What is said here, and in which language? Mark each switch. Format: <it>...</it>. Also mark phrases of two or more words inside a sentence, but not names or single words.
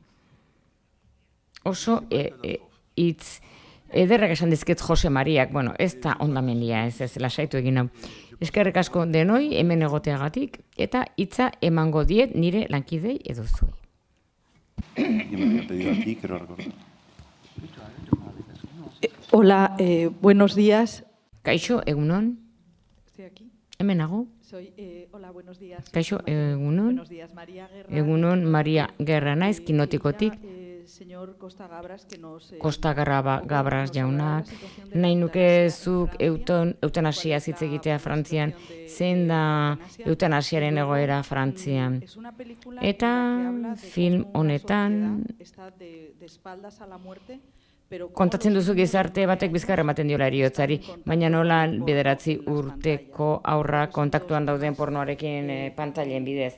<eu>Oso hitz ederrak esan dizket Jose Mariak, bueno, ez da ondamendia, ez lasaitu egin hau. Eskerrik asko denoi hemen egoteagatik, eta hitza emango diet nire lankidei edo zuei.</eu> <es>Hola, buenos días.</es> <eu>Kaixo, egunon.</eu> <es>Estoy aquí.</es> <eu>Hemen nago.</eu> <es>Hola, buenos días.</es> <eu>Kaixo, egunon.</eu> <es>Buenos días, María Guerra.</es> <eu>Egunon, Maria Guerra naiz, kinotikotik.</eu> <es>Señor Costa Gabras, que nos...</es> <eu>Costa Gabras jaunak, nahi nuke zuk eutanasia hitz egitea Frantzian, zein da eutanasiaren egoera Frantzian. Eta film honetan kontatzen duzu gizarte batek bizkarra ematen diola heriotzari, baina nola 9 urteko aurra kontaktuan dauden pornoarekin pantailen bidez.</eu>